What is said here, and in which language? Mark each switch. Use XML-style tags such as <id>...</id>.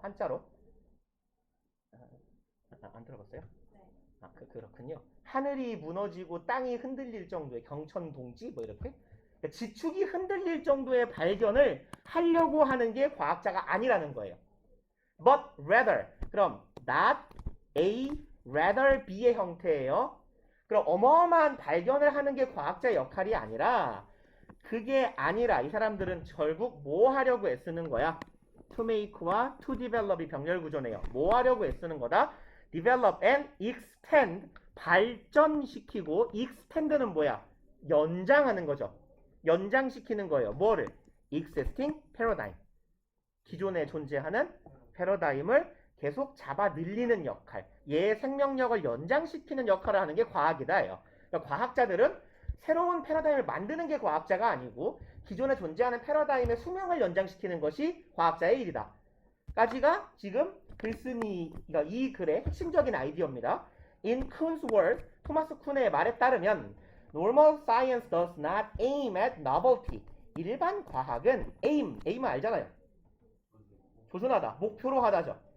<ko>한자로. 안 들어봤어요? 네. 그렇군요. 하늘이 무너지고 땅이 흔들릴 정도의 경천동지 뭐 이렇게. 그러니까 지축이 흔들릴 정도의 발견을 하려고 하는 게 과학자가 아니라는 거예요.</ko> <en>But rather.</en> <ko>그럼</ko> <en>not a, rather be</en> <ko>의 형태예요. 그럼 어마어마한 발견을 하는 게 과학자의 역할이 아니라 그게 아니라 이 사람들은 결국 뭐 하려고 애쓰는 거야?</ko> <en>to make</en> <ko>와</ko> <en>to develop</en> <ko>이 병렬 구조네요. 뭐 하려고 애쓰는 거다?</ko> <en>develop and extend</en> <ko>발전시키고 extend는 뭐야? 연장하는 거죠. 연장시키는 거예요. 뭐를?</ko> <en>existing paradigm.</en> <ko>기존에 존재하는 패러다임을 계속 잡아 늘리는 역할, 얘의 생명력을 연장시키는 역할을 하는 게 과학이다예요. 그러니까 과학자들은 새로운 패러다임을 만드는 게 과학자가 아니고 기존에 존재하는 패러다임의 수명을 연장시키는 것이 과학자의 일이다. 까지가 지금 글쓴이가 이 글의 핵심적인 아이디어입니다.</ko> <en>In Kuhn's word,</en> <ko>토마스 쿤의 말에 따르면</ko> <en>Normal science does not aim at novelty.</en> <ko>일반 과학은 aim은 알잖아요. 조준하다, 목표로 하다죠.</ko>